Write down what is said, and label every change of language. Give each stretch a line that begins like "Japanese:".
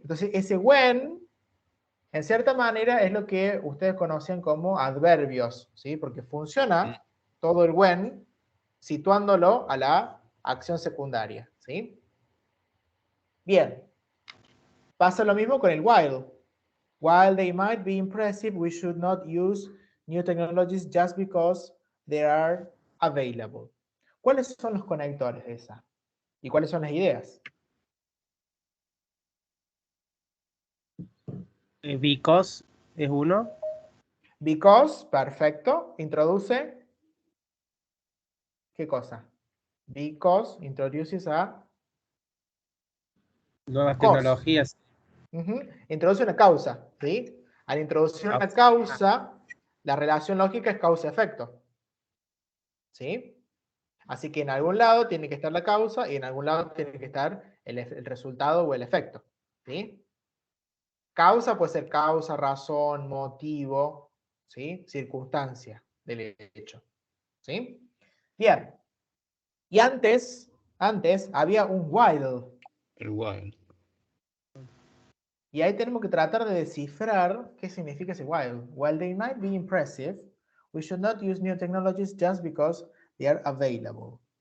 Spanish: Entonces ese when, en cierta manera, es lo que ustedes conocen como adverbios, ¿sí? Porque funciona todo el when situándolo a la acción secundaria, ¿sí? Bien. Pasa lo mismo con el while.
English: While they might be impressive, we should not use new technologies just because they are available.
Spanish: ¿Cuáles son los conectores de esa? ¿Y cuáles son las ideas? Because es uno. Because, perfecto, introduce, ¿qué cosa?
English: Because introduces a
Spanish: Nuevas
English: cause.
Spanish: tecnologías. Introduce una causa, ¿sí? Al introducir una causa, la relación lógica es causa-efecto, ¿sí? Así que en algún lado tiene que estar la causa y en algún lado tiene que estar el resultado o el efecto, ¿sí? Causa puede ser causa, razón, motivo, ¿sí? Circunstancia del hecho, ¿sí? Bien. Y antes había un while. El while. Y ahí tenemos que tratar de descifrar qué significa ese while.
English: While they might be impressive, we should not use new technologies just because they are available.